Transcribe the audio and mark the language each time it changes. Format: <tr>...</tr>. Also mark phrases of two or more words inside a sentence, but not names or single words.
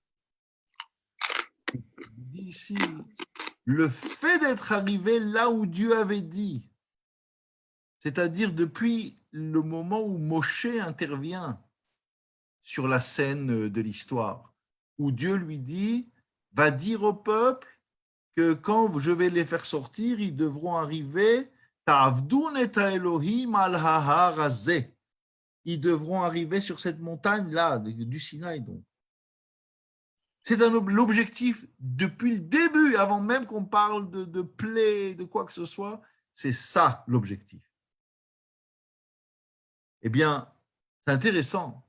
<fr>Ici, le fait d'être arrivé là où Dieu avait dit, c'est-à-dire depuis le moment où Moshe intervient sur la scène de l'histoire, où Dieu lui dit, va dire au peuple que quand je vais les faire sortir, ils devront arriver,</fr> <he>תעבדון את האלהים על ההר הזה.</he> <fr>Ils devront arriver sur cette montagne-là, du Sinaï donc. C'est l'objectif depuis le début, avant même qu'on parle de plaie, de quoi que ce soit, c'est ça l'objectif. Eh bien, c'est intéressant.</fr>